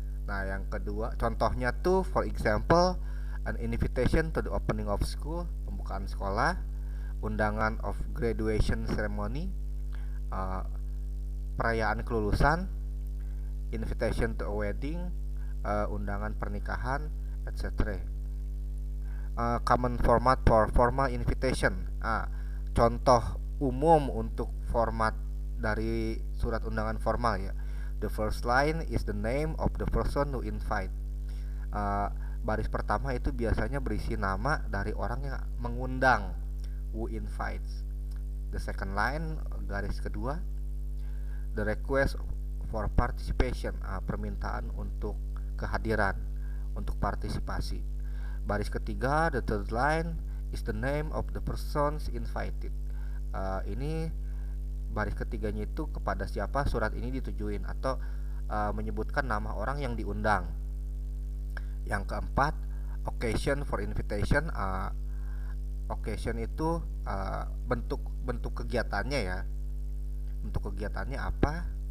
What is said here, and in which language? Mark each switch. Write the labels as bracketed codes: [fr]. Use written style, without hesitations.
[id] Nah, yang kedua, contohnya tuh [en] for example, an invitation to the opening of school, [id] pembukaan sekolah, [en] undangan of graduation ceremony, uh, [id] perayaan kelulusan, [en] invitation to a wedding, [id] undangan pernikahan, [en] etc. Common format for formal invitation. [id] Contoh umum untuk format dari surat undangan formal ya. [en] The first line is the name of the person who invite. [id] Baris pertama itu biasanya berisi nama dari orang yang mengundang, [en] who invites. The second line, [id] garis kedua, [en] the request for participation, [id] permintaan untuk kehadiran, untuk partisipasi. Baris ketiga, [en] the third line is the name of the persons invited. [id] Ini baris ketiganya itu kepada siapa surat ini ditujuin, atau menyebutkan nama orang yang diundang. Yang keempat, [en] occasion for invitation. [id] Occasion itu bentuk kegiatannya ya, bentuk kegiatannya apa.